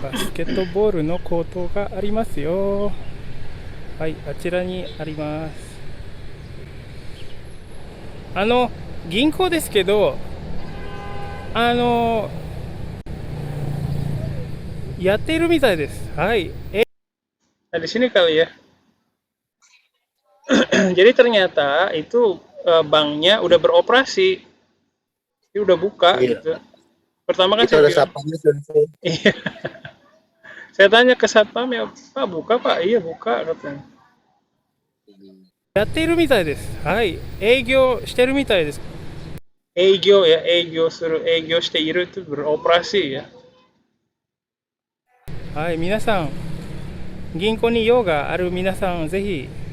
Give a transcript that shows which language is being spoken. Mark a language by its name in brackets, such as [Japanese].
[Japanese] バスケットボールのコートがありますよ。はい、あちらにあります。銀行ですけど、やっているみたいです。はい。 [Indonesian] Di sini kali ya. Jadi ternyata itu banknya udah beroperasi. Dia udah buka Iya. gitu. Pertama kan Itu saya ada bilang, sapanya sensei. iya. Saya tanya ke satpam ya, Pak buka Pak, iya buka katanya. [Japanese] やっているみたいです。はい。営業してるみたいです。 [Indonesian] Eigyo ya, eigyo suruh [Japanese] eigyo shiteiru [Indonesian] itu beroperasi ya. [Japanese] はい。皆さん、銀行に用がある皆さん、ぜひ、